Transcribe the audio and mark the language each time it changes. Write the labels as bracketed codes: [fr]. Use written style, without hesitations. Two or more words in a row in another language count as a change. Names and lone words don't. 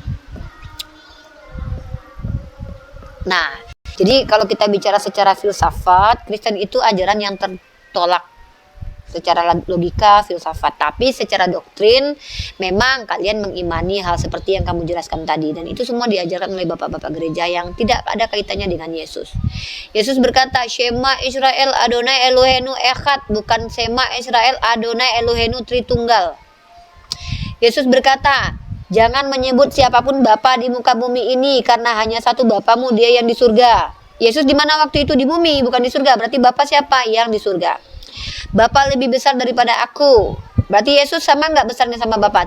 [id] Nah, jadi kalau kita bicara secara filsafat, Kristen itu ajaran yang tertolak secara logika, filsafat. Tapi secara doktrin, memang kalian mengimani hal seperti yang kamu jelaskan tadi. Dan itu semua diajarkan oleh bapak-bapak gereja yang tidak ada kaitannya dengan Yesus. Yesus berkata, [he] Shema Israel Adonai Elohenu Echad. [id] Bukan [he] Shema Israel Adonai Elohenu [id] Tritunggal. Yesus berkata, jangan menyebut siapapun Bapa di muka bumi ini, karena hanya satu Bapamu, dia yang di surga. Yesus di mana waktu itu? Di bumi, bukan di surga. Berarti Bapa siapa? Yang di surga. Bapa lebih besar daripada aku. Berarti Yesus sama nggak besarnya sama Bapa?